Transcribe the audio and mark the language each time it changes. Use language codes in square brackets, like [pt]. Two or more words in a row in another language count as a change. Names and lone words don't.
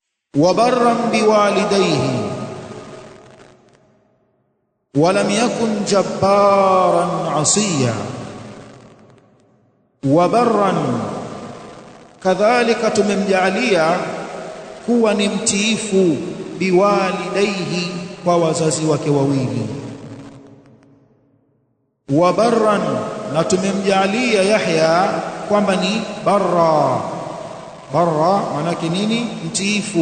[ar] وبرا بوالديه ولم يكن جبارا عصيا. وبرا كذلك [sw] tumemjalia kuwa ni mtiifu biwalidaihi, kwa wazazi wake wawili. Wabarran, na tumemjalia Yahya kwamba ni barra. Barra maana nini? Mtiifu.